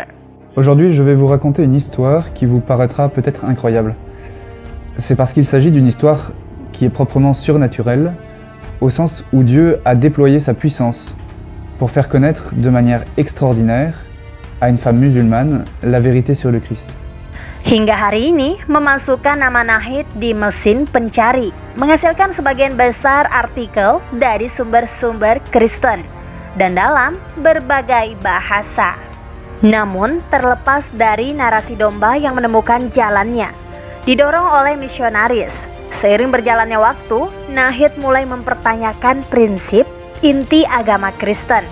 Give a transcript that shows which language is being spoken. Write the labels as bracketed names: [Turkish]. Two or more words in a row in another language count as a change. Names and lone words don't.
[French] Aujourd'hui, je vais vous raconter une histoire qui vous paraîtra peut-être incroyable. C'est parce qu'il s'agit d'une histoire qui est proprement surnaturelle, au sens où Dieu a déployé sa puissance pour faire connaître de manière extraordinaire à une femme musulmane la vérité sur le Christ. [Indonesian] Hingga hari ini memasukkan nama Nahid di mesin pencari, menghasilkan sebagian besar artikel dari sumber-sumber Kristen dan dalam berbagai bahasa. Namun terlepas dari narasi domba yang menemukan jalannya, didorong oleh misionaris, seiring berjalannya waktu, Nahid mulai mempertanyakan prinsip inti agama Kristen.